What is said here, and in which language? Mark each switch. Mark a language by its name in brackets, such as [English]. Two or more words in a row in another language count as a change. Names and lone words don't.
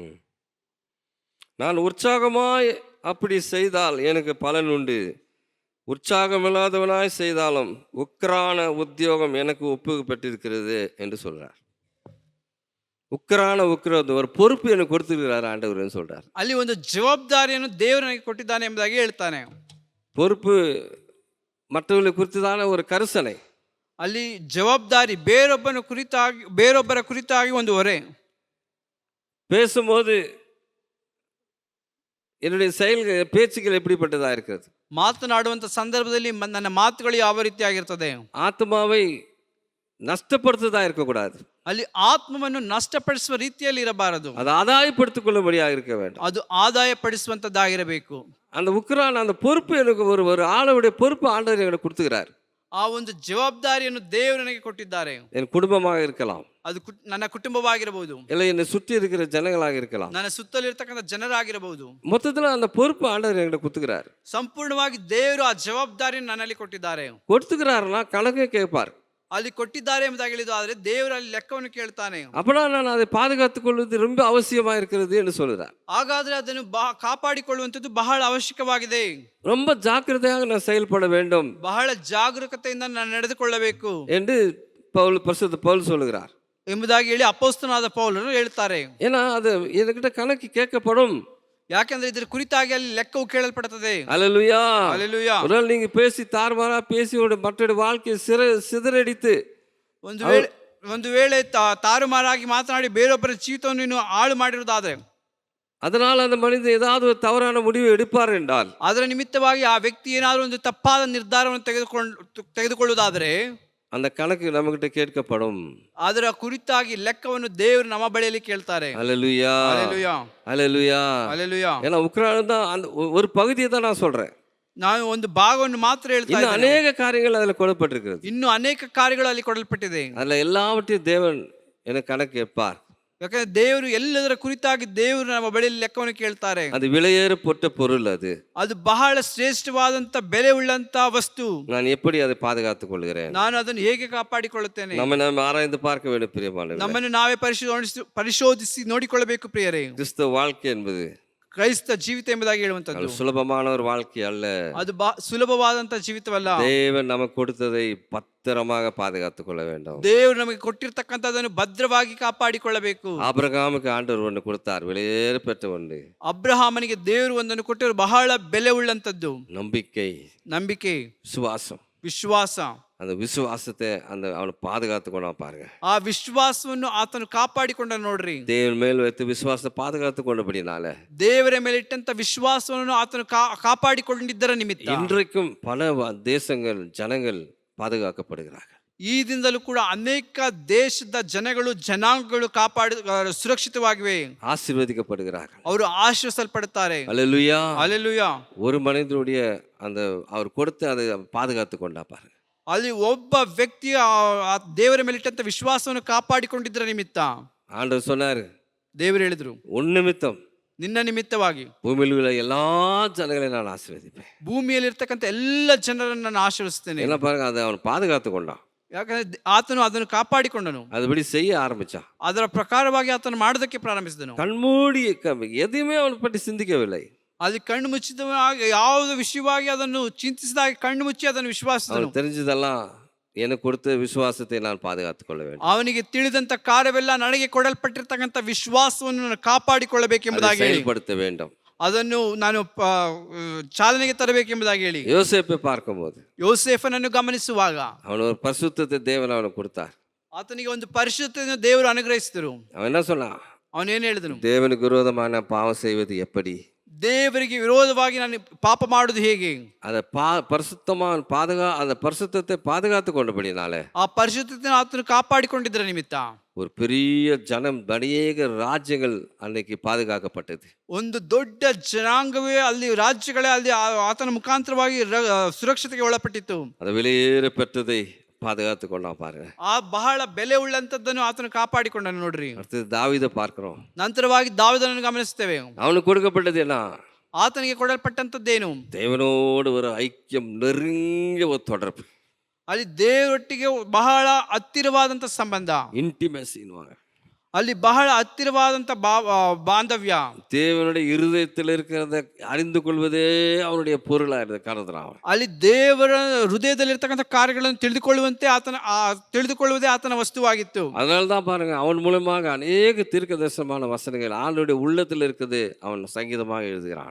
[Tamil] நான் உற்சாகமாய் அப்படி செய்தால் எனக்கு பலன் உண்டு, உற்சாகமில்லாதவனாய் செய்தாலும் உக்கிரான உத்தியோகம் எனக்கு ஒப்புப்பட்டிருக்கிறது என்று சொல்றார். உக்கிரான ஒரு பொறுப்பு எனக்கு கொடுத்திருக்கிறார் ஆண்டவர் சொல்றார். [Kannada] ಅಲ್ಲಿ ಒಂದು ಜವಾಬ್ದಾರಿಯನ್ನು ದೇವರು ನನಗೆ ಕೊಟ್ಟಿದ್ದಾನೆ ಎಂಬುದಾಗಿ ಹೇಳ್ತಾನೆ. [Tamil] பொறுப்பு மற்றவர்களை குறித்துதான ஒரு கரிசனை. [Kannada] ಅಲ್ಲಿ ಜವಾಬ್ದಾರಿ ಬೇರೊಬ್ಬರ ಕುರಿತಾಗಿ ಒಂದು ಹೊರೆ. [Tamil] பேசும்போது என்னுடைய பேச்சுகள் எப்படிப்பட்டதா இருக்கிறது, [Kannada] ಮಾತನಾಡುವಂತ ಸಂದರ್ಭದಲ್ಲಿ ನನ್ನ ಮಾತುಗಳು ಯಾವ ರೀತಿಯಾಗಿರ್ತದೆ. [Tamil] ஆத்மாவை நஷ்டப்படுத்துதா இருக்கக்கூடாது. [Kannada] ಅಲ್ಲಿ ಆತ್ಮವನ್ನು ನಷ್ಟಪಡಿಸುವ ರೀತಿಯಲ್ಲಿ ಇರಬಾರದು. ಅದು ಆದಾಯಪಡಿಸಿಕೊಳ್ಳ [Tamil] கொள்ளும்படியாக இருக்க வேண்டும். [Kannada] ಅದು ಆದಾಯಪಡಿಸುವಂತದ್ದಾಗಿರಬೇಕು. [Tamil] அந்த உக்கிரான அந்த பொறுப்பு எனக்கு ஒரு ஆளுடைய பொறுப்பு ஆண்டவர் எனக்கு கொடுத்துக்கிறார். [Kannada] ಆ ಒಂದು ಜವಾಬ್ದಾರಿಯನ್ನು ದೇವರು ನನಗೆ ಕೊಟ್ಟಿದ್ದಾರೆ. [Tamil] என் குடும்பமாக இருக்கலாம், [Kannada] ಅದು ನನ್ನ ಕುಟುಂಬವಾಗಿರಬಹುದು, [Tamil] இல்லை என்னை சுற்றி இருக்கிற ஜனங்களாக இருக்கலாம், [Kannada] ನನ್ನ ಸುತ್ತಲಿರ್ತಕ್ಕಂಥ ಜನರಾಗಿರಬಹುದು. [Tamil] மொத்தத்தில் அந்த பொறுப்பு ஆண்டவர் என்கிட்ட கொடுத்துக்கிறார். [Kannada] ಸಂಪೂರ್ಣವಾಗಿ ದೇವರು ಆ ಜವಾಬ್ದಾರಿಯನ್ನು ನನ್ನಲ್ಲಿ ಕೊಟ್ಟಿದ್ದಾರೆ. [Tamil] கொடுத்துக்கிறாருன்னா கணக்கு கேட்பார். [Kannada] ಅಲ್ಲಿ ಕೊಟ್ಟಿದ್ದಾರೆ ಎಂಬುದಾಗಿ ಹೇಳಿದ್ದು, ಆದರೆ ದೇವರು ಅಲ್ಲಿ ಲೆಕ್ಕವನ್ನು ಕೇಳ್ತಾನೆ. [Tamil] அப்பனா நான் அதை பாதுகாத்துக் கொள்வது ரொம்ப அவசியமா இருக்கிறது என்று சொல்கிறார். [Kannada] ಹಾಗಾದ್ರೆ ಅದನ್ನು ಕಾಪಾಡಿಕೊಳ್ಳುವಂಥದ್ದು ಬಹಳ ಅವಶ್ಯಕವಾಗಿದೆ. [Tamil] ரொம்ப ஜாக்கிரதையாக நான் செயல்பட வேண்டும் [Kannada] ಬಹಳ ಜಾಗರೂಕತೆಯಿಂದ ನಾನು ನಡೆದುಕೊಳ್ಳಬೇಕು [Tamil] என்று பரிசுத்த பவுல் சொல்லுகிறார். [Kannada] ಎಂಬುದಾಗಿ ಹೇಳಿ ಅಪೊಸ್ತಲನಾದ ಪೌಲನು ಹೇಳ್ತಾರೆ. [Tamil] ஏன்னா அது என்கிட்ட கணக்கு கேட்கப்படும். [Kannada] ಯಾಕೆಂದ್ರೆ ಇದರ ಕುರಿತಾಗಿ ಅಲ್ಲಿ ಲೆಕ್ಕವು ಕೇಳಲ್ಪಡುತ್ತದೆ. [Tamil] அல்லேலூயா. [Kannada] ಹಲ್ಲೆಲೂಯಾ. [Tamil] ஒரு நாள் நீங்க பேசி தாறுமாறா பேசி மற்றொரு வாழ்க்கையை சிதறடித்து [Kannada] ಒಂದು ವೇಳೆ ತಾರುಮಾರಾಗಿ ಮಾತನಾಡಿ ಬೇರೊಬ್ಬರ ಜೀವಿತವನ್ನು ನೀನು ಹಾಳು ಮಾಡಿರುವುದಾದ್ರೆ, [Tamil] அதனால் அந்த மனிதன் ஏதாவது ஒரு தவறான முடிவை எடுப்பார் என்றால், [Kannada] ಅದರ ನಿಮಿತ್ತವಾಗಿ ಆ ವ್ಯಕ್ತಿ ಏನಾದರೂ ಒಂದು ತಪ್ಪಾದ ನಿರ್ಧಾರವನ್ನು ತೆಗೆದುಕೊಳ್ಳುವುದಾದರೆ [Tamil] அந்த கணக்கு நம்மகிட்ட கேட்கப்படும். [Kannada] ಅದರ ಕುರಿತಾಗಿ ಲೆಕ್ಕವನ್ನು ದೇವರು ನಮ್ಮ ಬಳಿಯಲ್ಲಿ ಕೇಳ್ತಾರೆ. [Tamil] அல்லேலூயா. [Kannada] ಹಲ್ಲೆಲೂಯಾ. [Tamil] அல்லேலூயா. [Kannada] ಹಲ್ಲೆಲೂಯಾ. [Tamil] ஏன்னா உக்ரைன் தான் அந்த ஒரு பகுதியை தான் நான் சொல்றேன். [Kannada] ನಾನು ಒಂದು ಭಾಗವನ್ನು ಮಾತ್ರ ಹೇಳ್ತಾ [Tamil] இன்னும் [Kannada] ಇದ್ದೇನೆ. [Tamil] அநேக காரியங்கள் அதில் கொடுக்கப்பட்டிருக்கிறது. [Kannada] ಇನ್ನು ಅನೇಕ ಕಾರ್ಯಗಳು ಅಲ್ಲಿ ಕೊಡಲ್ಪಟ್ಟಿದೆ. [Tamil] அதில் எல்லாவற்றையும் தேவன் எனக்கு கணக்கு கேட்பார். [Kannada] ಯಾಕಂದ್ರೆ ದೇವರು ಎಲ್ಲದರ ಕುರಿತಾಗಿ ದೇವರು ನಮ್ಮ ಬಳಿಯಲ್ಲಿ ಲೆಕ್ಕವನ್ನು ಕೇಳ್ತಾರೆ. [Tamil] அது விலையேறப்பட்ட பொருள். [Kannada] ಅದು ಬಹಳ ಶ್ರೇಷ್ಠವಾದಂತ ಬೆಲೆ ಉಳ್ಳಂತ ವಸ್ತು. [Tamil] நான் எப்படி அதை பாதுகாத்துக் கொள்கிறேன்? [Kannada] ನಾನು ಅದನ್ನು ಹೇಗೆ ಕಾಪಾಡಿಕೊಳ್ಳುತ್ತೇನೆ? [Tamil] நம்ம ஆராய்ந்து பார்க்க வேண்டும் பிரியமானவர்களே. [Kannada] ನಮ್ಮನ್ನು ನಾವೇ ಪರಿಶೋಧಿಸಿ ನೋಡಿಕೊಳ್ಳಬೇಕು ಪ್ರಿಯರೇ. [Tamil] கிறிஸ்தவ வாழ்க்கை என்பது [Kannada] ಕ್ರೈಸ್ತ ಜೀವಿತ ಎಂಬುದಾಗಿ ಹೇಳುವಂತದ್ದು [Tamil] சுலபமான ஒரு வாழ்க்கை அல்ல. [Kannada] ಅದು ಸುಲಭವಾದಂತ ಜೀವಿತವಲ್ಲ. [Tamil] தேவன் நமக்கு கொடுத்ததை பத்திரமாக பாதுகாத்துக் கொள்ள வேண்டும். [Kannada] ದೇವರು ನಮಗೆ ಕೊಟ್ಟಿರ್ತಕ್ಕಂಥದ್ದನ್ನು ಭದ್ರವಾಗಿ ಕಾಪಾಡಿಕೊಳ್ಳಬೇಕು. [Tamil] ஆபிரகாமுக்கு ஆண்டவர் ஒன்று கொடுத்தார், விலையேறப்பட்ட ஒன்று. [Kannada] ಅಬ್ರಹಾಮನಿಗೆ ದೇವರು ಒಂದನ್ನು ಕೊಟ್ಟರು, ಬಹಳ ಬೆಲೆ ಉಳ್ಳಂತದ್ದು. ನಂಬಿಕೆ, ವಿಶ್ವಾಸ. [Tamil] அந்த விசுவாசத்தை அவனை பாதுகாத்து கொண்டா பாருங்க. [Kannada] ಆ ವಿಶ್ವಾಸವನ್ನು ಆತನು ಕಾಪಾಡಿಕೊಂಡ ನೋಡ್ರಿ. [Tamil] தேவன் மேல் வைத்து விசுவாசத்தை பாதுகாத்து கொண்டபடினால, [Kannada] ದೇವರ ಮೇಲೆ ಇಟ್ಟಂತ ವಿಶ್ವಾಸವನ್ನು ಆತನು ಕಾಪಾಡಿಕೊಂಡಿದ್ದರ ನಿಮಿತ್ತ [Tamil] இன்றைக்கும் பல தேசங்கள் ஜனங்கள் பாதுகாக்கப்படுகிறார்கள். [Kannada] ಈ ದಿನದಲ್ಲೂ ಕೂಡ ಅನೇಕ ದೇಶದ ಜನಾಂಗಗಳು ಸುರಕ್ಷಿತವಾಗಿವೆ, [Tamil] ஆசீர்வதிக்கப்படுகிறார்கள், [Kannada] ಅವರು ಆಶೀರ್ವದಿಸಲ್ಪಡುತ್ತಾರೆ. [Tamil] அல்லேலூயா. [Kannada] ಹಲ್ಲೆಲೂಯಾ. [Tamil] ஒரு மனிதனுடைய அவர் கொடுத்து அதை பாதுகாத்து கொண்டா பாருங்க. [Kannada] ಅಲ್ಲಿ ಒಬ್ಬ ವ್ಯಕ್ತಿಯ ದೇವರ ಮೇಲೆ ಇಟ್ಟಂತ ವಿಶ್ವಾಸವನ್ನು ಕಾಪಾಡಿಕೊಂಡಿದ್ದರ ನಿಮಿತ್ತ [Tamil] ஆண்டவர் சொன்னாரு, [Kannada] ದೇವರು ಹೇಳಿದ್ರು, [Tamil] உன் நிமித்தம் [Kannada] ನಿನ್ನ ನಿಮಿತ್ತವಾಗಿ [Tamil] பூமியில் உள்ள எல்லா ஜனங்களையும் நான் ஆசீர்வதிப்பேன். [Kannada] ಭೂಮಿಯಲ್ಲಿ ಇರ್ತಕ್ಕಂಥ ಎಲ್ಲ ಜನರನ್ನು ನಾನು ಆಶೀರ್ವದಿಸ್ತೇನೆ. [Tamil] என்ன பாருங்க, அதை அவன் பாதுகாத்து கொண்டான். [Kannada] ಯಾಕಂದ್ರೆ ಆತನು ಅದನ್ನು ಕಾಪಾಡಿಕೊಂಡನು, [Tamil] அதுபடி செய்ய ஆரம்பிச்சான். [Kannada] ಅದರ ಪ್ರಕಾರವಾಗಿ ಆತನು ಮಾಡೋದಕ್ಕೆ ಪ್ರಾರಂಭಿಸಿದನು. [Tamil] கண்மூடி எதையுமே அவனை பற்றி சிந்திக்கவில்லை. [Kannada] ಅದು ಕಣ್ಣು ಮುಚ್ಚಿದವಾಗಿ ಯಾವುದೋ ವಿಷಯವಾಗಿ ಅದನ್ನು ಚಿಂತಿಸಿದಾಗ ಕಣ್ಣು ಮುಚ್ಚಿ ಅದನ್ನು ವಿಶ್ವಾಸಿಸಿದನು. [Tamil] தெரிஞ்சதெல்லாம் எனக்கு கொடுத்த விசுவாசத்தை நான் பாதுகாத்துக் கொள்ள வேண்டும். [Kannada] ಅವನಿಗೆ ತಿಳಿದಂತ ಕಾರ್ಯವೆಲ್ಲ ನನಗೆ ಕೊಡಲ್ಪಟ್ಟಿರ್ತಕ್ಕಂಥ ವಿಶ್ವಾಸವನ್ನು ನಾನು ಕಾಪಾಡಿಕೊಳ್ಳಬೇಕೆಂಬುದಾಗಿ [Tamil] செயல்படுத்த வேண்டும். [Kannada] ಅದನ್ನು ನಾನು ಚಾಲನೆಗೆ ತರಬೇಕೆಂಬುದಾಗಿ ಹೇಳಿ [Tamil] யோசேப்பை பார்க்கும்போது, [Kannada] ಯೋಸೇಫನನ್ನು ಗಮನಿಸುವಾಗ [Tamil] அவன் ஒரு பரிசுத்தத்தை தேவன் அவனுக்கு கொடுத்தார். [Kannada] ಆತನಿಗೆ ಒಂದು ಪರಿಶುದ್ಧತೆಯನ್ನು ದೇವರು ಅನುಗ್ರಹಿಸಿದರು. [Tamil] அவன் என்ன சொன்னான்? [Kannada] ಅವನೇನು ಹೇಳಿದನು? [Tamil] தேவனுக்கு விரோதமான பாவம் செய்வது எப்படி? [Kannada] ದೇವರಿಗೆ ವಿರೋಧವಾಗಿ ನಾನು ಪಾಪ ಮಾಡುವುದು ಹೇಗೆ? [Tamil] அதை அந்த பரிசுத்தத்தை பாதுகாத்து கொண்டபடினால, [Kannada] ಆ ಪರಿಶುದ್ಧತೆಯನ್ನು ಆತನು ಕಾಪಾಡಿಕೊಂಡಿದ್ದರ ನಿಮಿತ್ತ [Tamil] ஒரு பெரிய ஜனம், அநேக ராஜ்யங்கள் அன்னைக்கு பாதுகாக்கப்பட்டது. [Kannada] ಒಂದು ದೊಡ್ಡ ಜನಾಂಗವೇ ಅಲ್ಲಿ ರಾಜ್ಯಗಳೇ ಅಲ್ಲಿ ಆತನ ಮುಖಾಂತರವಾಗಿ ಸುರಕ್ಷತೆಗೆ ಒಳಪಟ್ಟಿತ್ತು. [Tamil] அதை வெளியேற பெற்றதை பாதுகாத்து கொண்டா பாருங்க. [Kannada] ಆ ಬಹಳ ಬೆಲೆ ಉಳ್ಳಂತದ್ದನ್ನು ಆತನು ಕಾಪಾಡಿಕೊಂಡನು ನೋಡ್ರಿ. [Tamil] அடுத்து தாவீதை பார்க்கிறோம். [Kannada] ನಂತರವಾಗಿ ದಾವೀದನನ್ನು ಗಮನಿಸ್ತೇವೆ. [Tamil] அவனுக்கு கொடுக்கப்பட்டது என்ன? [Kannada] ಆತನಿಗೆ ಕೊಡಲ್ಪಟ್ಟಂತದ್ದೇನು? [Tamil] தேவனோடு ஒரு ஐக்கியம், நெருங்கிய ஒரு தொடர்பு. [Kannada] ಅಲ್ಲಿ ದೇವರೊಟ್ಟಿಗೆ ಬಹಳ ಹತ್ತಿರವಾದಂತ ಸಂಬಂಧ, [Tamil] இன்டிமேசின்வாங்க. [Kannada] ಅಲ್ಲಿ ಬಹಳ ಹತ್ತಿರವಾದಂತ ಬಾಂಧವ್ಯ. [Tamil] தேவனுடைய இருதயத்தில் இருக்கிறத அறிந்து கொள்வதே அவனுடைய பொருளாக கருதுறான். [Kannada] ಅಲ್ಲಿ ದೇವರ ಹೃದಯದಲ್ಲಿರ್ತಕ್ಕಂಥ ಕಾರ್ಯಗಳನ್ನು ತಿಳಿದುಕೊಳ್ಳುವುದೇ ಆತನ ವಸ್ತುವಾಗಿತ್ತು. [Tamil] அதனால தான் பாருங்க, அவன் மூலமாக அநேக தீர்க்கதரிசனமான வசனங்கள் ஆண்டவருடைய உள்ளத்தில் இருக்குது, அவன் சங்கீதமாக எழுதுகிறான்.